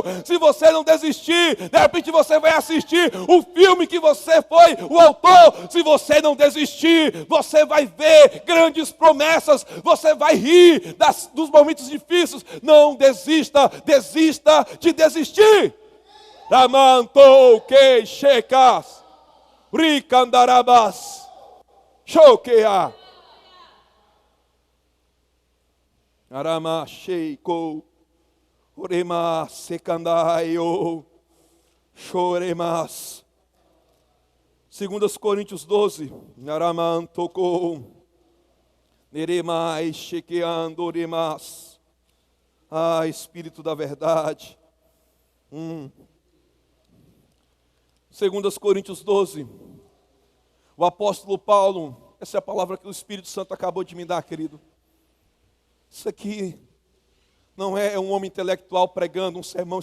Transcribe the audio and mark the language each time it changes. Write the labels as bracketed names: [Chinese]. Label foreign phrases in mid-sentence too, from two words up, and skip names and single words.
[Portuguese] Se você não desistir, de repente você vai assistir o filme que você foi o autor. Se você não desistir, você vai ver grandes promessas. Você vai rir dos momentos difíceis. Não desista, desista de desistir. Ramantou que checas, ricandarabas, choquea, arama sheiko, orema secandaio. Choremas. 2 Coríntios 12. Naraman tocou. Neremai chequeando oremas. Ah, Espírito da verdade. 2 Coríntios 12. O apóstolo Paulo, essa é a palavra que o Espírito Santo acabou de me dar, querido. Isso aqui não é um homem intelectual pregando um sermão.